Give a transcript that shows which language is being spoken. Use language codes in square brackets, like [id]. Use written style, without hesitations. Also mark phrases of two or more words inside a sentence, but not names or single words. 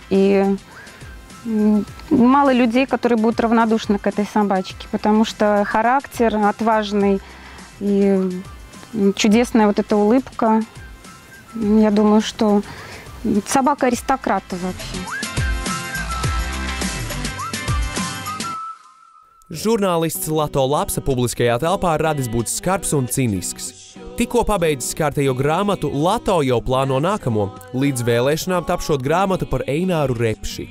[ru] И мало людей, которые будут равнодушны к этой собачке, потому что характер отважный и чудесная вот эта улыбка. Я думаю, что собака-аристократ вообще. [lv] Žurnālists Lato Lapsa publiskajā telpā radis būt skarbs un cinisks. Tikko pabeidzis kārtējo grāmatu, Lato jau plāno nākamo, līdz vēlēšanām tapšot grāmatu par Eināru Repši.